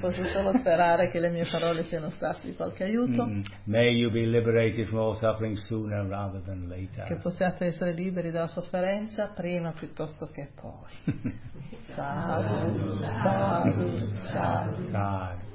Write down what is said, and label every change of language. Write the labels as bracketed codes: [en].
[it] Posso solo sperare che le mie parole siano state di qualche aiuto. [en] May you be liberated from all suffering sooner rather than later. [it] Che possiate essere liberi dalla sofferenza prima piuttosto che poi.